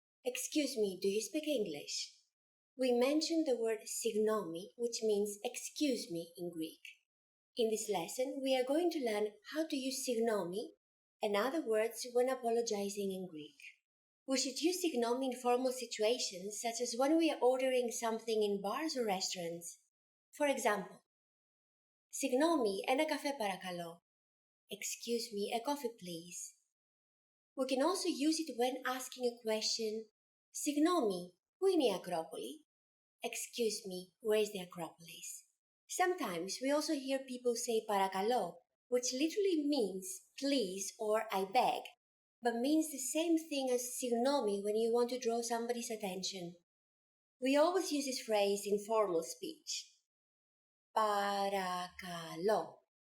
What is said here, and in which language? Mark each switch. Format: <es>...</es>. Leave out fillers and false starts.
<en>Excuse me, do you speak English? We mentioned the word συγγνώμη, which means excuse me in Greek. In this lesson, we are going to learn how to use συγγνώμη and other words when apologizing in Greek. We should use συγγνώμη in formal situations such as when we are ordering something in bars or restaurants. For example,</en> <el>συγγνώμη, ένα καφέ παρακαλώ.</el> <en>Excuse me, a coffee please. We can also use it when asking a question.</en> <el>συγγνώμη, πού είναι η Ακρόπολη?</el> <en>Excuse me, where is the Acropolis? Sometimes we also hear people say παρακαλώ, which literally means please or I beg, but means the same thing as συγγνώμη when you want to draw somebody's attention. We always use this phrase in formal speech. Παρακαλώ.</en>